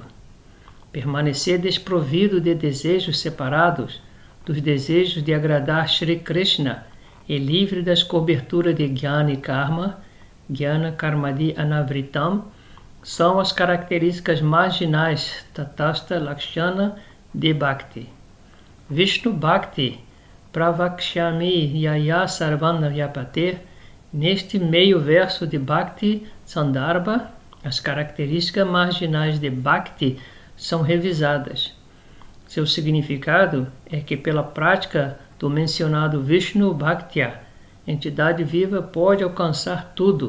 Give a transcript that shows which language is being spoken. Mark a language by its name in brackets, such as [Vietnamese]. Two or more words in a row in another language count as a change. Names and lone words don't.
[Portuguese] Permanecer desprovido de desejos separados dos desejos de agradar Shri Krishna e livre das coberturas de Jnana e Karma, [Sanskrit] Jnana Karmadi Anavritam, [Portuguese] são as características marginais [Sanskrit] Tatastha Lakshana [Portuguese] de Bhakti. [Sanskrit] Vishnu Bhakti Pravakshami Yaya Sarvana Vyapate. [Portuguese] Neste meio verso de Bhakti Sandarbha, as características marginais de Bhakti são revisadas. Seu significado é que pela prática do mencionado [Sanskrit] Vishnu Bhaktya, [Portuguese] entidade viva pode alcançar tudo.